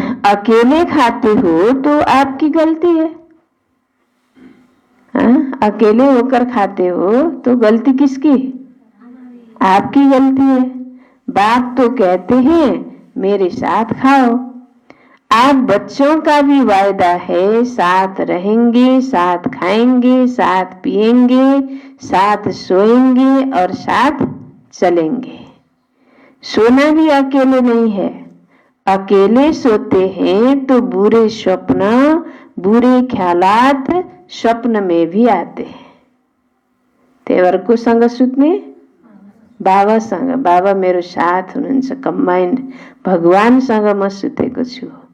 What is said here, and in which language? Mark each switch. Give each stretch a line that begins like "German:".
Hindi: अकेले खाते हो तो आपकी गलती है। अकेले होकर खाते हो तो गलती किसकी? आपकी गलती है। बाप तो कहते हैं मेरे साथ खाओ। आप बच्चों का भी वायदा है, साथ रहेंगे, साथ खाएंगे, साथ पिएंगे, साथ सोएंगे और साथ चलेंगे। सोना भी अकेले नहीं है। अकेले सोते हैं तो बुरे स्वप्न, बुरे ख्यालात स्वप्न में भी आते हैं।
Nepali: तेवरकोसँग सुत्ने, बाबासँग, बाबा मेरो साथ हुनुहुन्छ, कम्बाइन्ड भगवानसँग म सुतेको छु।